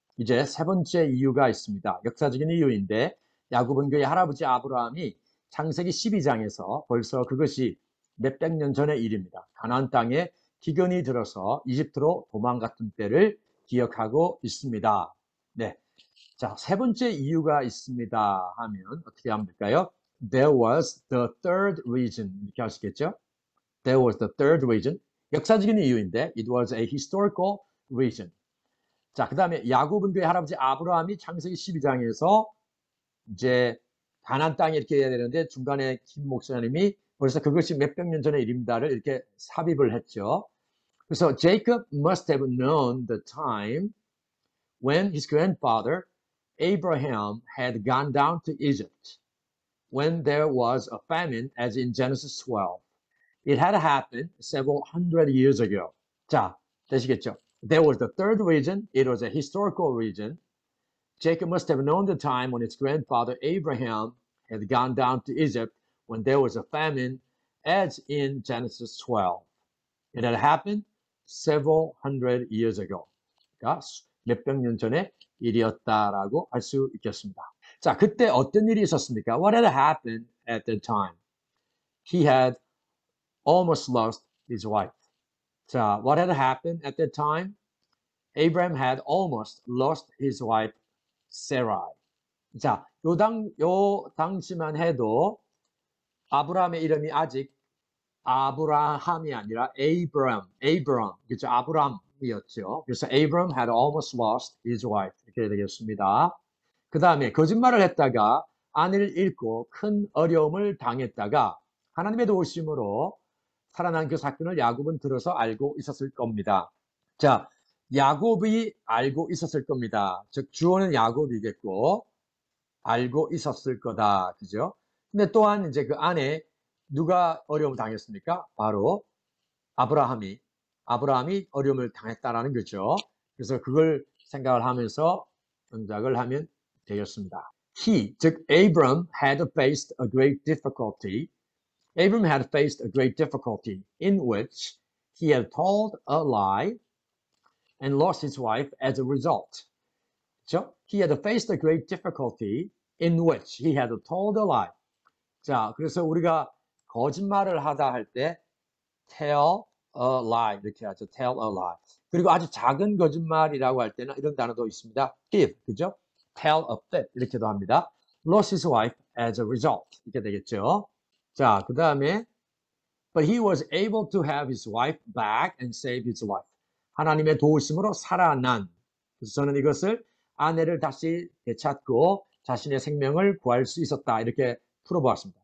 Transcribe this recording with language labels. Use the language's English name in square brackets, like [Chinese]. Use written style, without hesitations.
[Korean] 이제 세 번째 이유가 있습니다. 역사적인 이유인데 야곱은 그의 할아버지 아브라함이 창세기 12장에서 벌써 그것이 몇백 년 전의 일입니다. 가나안 땅에 기근이 들어서 이집트로 도망갔던 때를 기억하고 있습니다. 네, 자, 세 번째 이유가 있습니다 하면 어떻게 하면 될까요? [English] There was the third reason [Korean] 이렇게 할 수 있겠죠? [English] There was the third reason. [Korean] 역사적인 이유인데 [English] it was a historical reason. [Korean] 자, 그 다음에 야곱은 그의 할아버지 아브라함이 창세기 12장에서 이제 가나안 땅에 이렇게 해야 되는데 중간에 김 목사님이 벌써 그것이 몇백 년 전의 일입니다를 이렇게 삽입을 했죠. 그래서 [English] Jacob must have known the time when his grandfather Abraham had gone down to Egypt when there was a famine as in Genesis 12. It had happened several hundred years ago. [Korean] 자, 되시겠죠? [English] There was the third reason. It was a historical reason. Jacob must have known the time when his grandfather Abraham had gone down to Egypt when there was a famine, as in Genesis 12. It had happened several hundred years ago. [Korean] 그러니까 몇백 년 전의 일이었다라고 할 수 있겠습니다. 자, 그때 어떤 일이 있었습니까? [English] What had happened at that time? He had almost lost his wife. 자, what had happened at that time? Abraham had almost lost his wife, Sarai. [Korean] 자, 요 당시만 해도 아브라함의 이름이 아직 아브라함이 아니라 Abram, 그렇죠? 아브람이었죠. 그래서 [English] Abram had almost lost his wife. [Korean] 이렇게 되겠습니다. 그 다음에 거짓말을 했다가 아내를 잃고 큰 어려움을 당했다가 하나님의 도우심으로 살아난 그 사건을 야곱은 들어서 알고 있었을 겁니다. 자, 야곱이 알고 있었을 겁니다. 즉 주어는 야곱이겠고 알고 있었을 거다. 그죠? 근데 또한 이제 그 안에 누가 어려움을 당했습니까? 바로 아브라함이 어려움을 당했다라는 거죠. 그래서 그걸 생각을 하면서 동작을 하면 되겠습니다. [English] He, [Korean] 즉 [English] Abram had faced a great difficulty. Abram had faced a great difficulty in which he had told a lie and lost his wife as a result. [Korean] 그렇죠? [English] He had faced a great difficulty in which he had told a lie. [Korean] 자, 그래서 우리가 거짓말을 하다 할 때 [English] tell a lie [Korean] 이렇게 하죠. [English] tell a lie. [Korean] 그리고 아주 작은 거짓말이라고 할 때는 이런 단어도 있습니다. [English] fib, [Korean] 그죠? [English] tell a fib [Korean] 이렇게도 합니다. [English] lost his wife as a result [Korean] 이렇게 되겠죠. 자, 그 다음에 [English] but he was able to have his wife back and save his life. [Korean] 하나님의 도우심으로 살아난. 그래서 저는 이것을 아내를 다시 되찾고 자신의 생명을 구할 수 있었다 이렇게 풀어보았습니다.